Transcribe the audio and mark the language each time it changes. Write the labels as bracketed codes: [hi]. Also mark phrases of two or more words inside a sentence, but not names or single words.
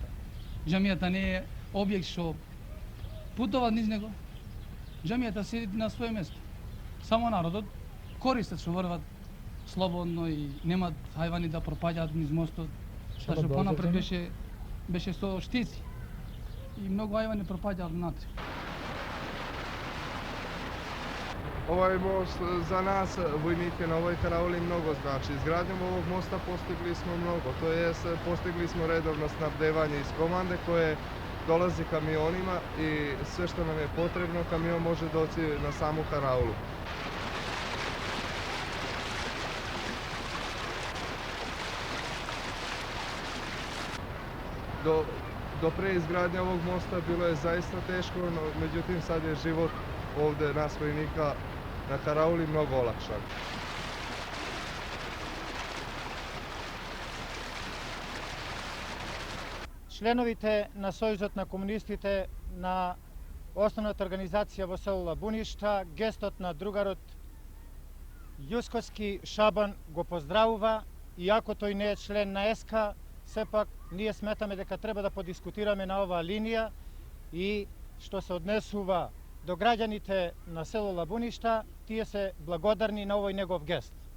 [mk] Џамијата не е објект што путува низ него. Џамијата седи на своје место. Само народот користат што врват слободно и немат хајвани да пропаѓаат низ мостот. Што понапред беше со штици. И многу хајвани пропаѓаат внатре. [sr] Ovaj most za nas, vojnike na ovoj karauли, mnogo znači. Izgradnjom ovog mosta postigli smo mnogo, to jest postigli smo redovno snabdevanje iz komande koje dolazi kamionima i sve što nam je potrebno, kamion može doći na samu karaulu. Do preizgradnje ovog mosta bilo je zaista teško, no međutim sad je život ovdje nas vojnika na karauli mnogo olakšan. [mk] Членовите на Сојузот на комунистите на основната организација во село Лабуништа, гестот на другарот Јускоски Шабан го поздравува, иако тој не е член на СК, сепак ние сметаме дека треба да подискутираме на оваа линија и што се однесува до граѓаните на село Лабуништа, тие се благодарни на овој негов гест.